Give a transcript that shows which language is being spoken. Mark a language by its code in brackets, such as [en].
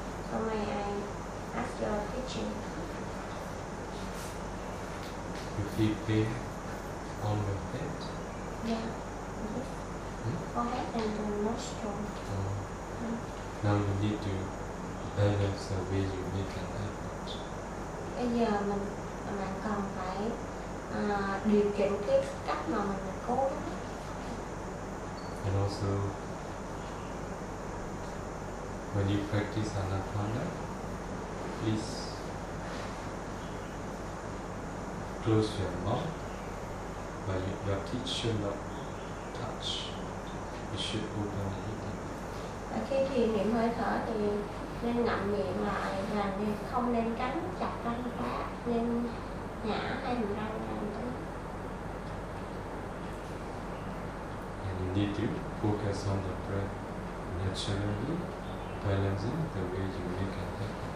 [en] So may I ask your teaching? You feel pain on the head? Yeah. Mm-hmm. Forehead and the nostril. Now you need to balance the way you make an effort. [vi] Bây giờ mình cần phải điều chỉnh cái cách mà mình cố. [en] And also, when you practice anapana, please close your mouth, but your teeth should not touch. You should open it. [vi] Khi thì niệm hơi thở thì nên ngậm miệng lại và không nên cắn chặt răng quá, nên nhả hai hàm răng ra một chút. [en] And you need to focus on the breath naturally, balancing the way you make an effort.